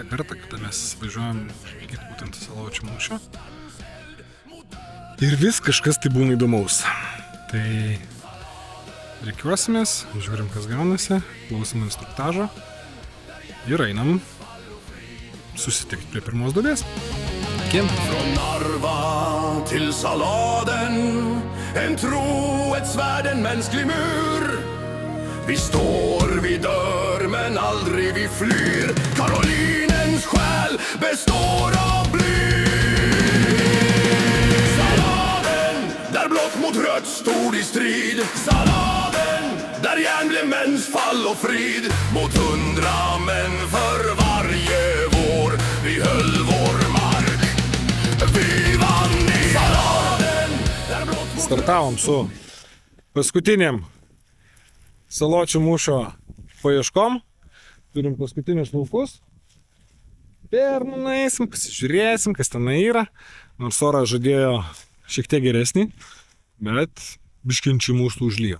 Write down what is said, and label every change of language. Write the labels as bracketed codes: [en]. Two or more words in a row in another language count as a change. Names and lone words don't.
[lt] kartą, kada mes važiuojam žvalgyti būtent Saločių mūšio. Ir vis kažkas tai būna įdomaus. Tai reikiuosimės, žiūrim, kas gaunasi, klausom instruktažo ir einam susitikti prie pirmos duobės. [sv] Från Narva till Saladen, en tro, ett svärd, en mänsklig mur. Vi står, vi dör, men aldrig vi flyr. Karolinens själ består av bly. Saladen, där blått mot rött stod i strid. Saladen, där järn blev mäns fall och frid. Mot 100 män för varje vår. Vi höll vår mark. Vi vann i Saladen, där blått mot... [lt] Startavom su paskutiniam Saločių mūšio paieškom. Turim paskutinius laukus. Ir nueisim, pasižiūrėsim, kas ten yra. Nors orą žadėjo šiek tiek geresnį, bet biškinčiai mūsų užlyjo.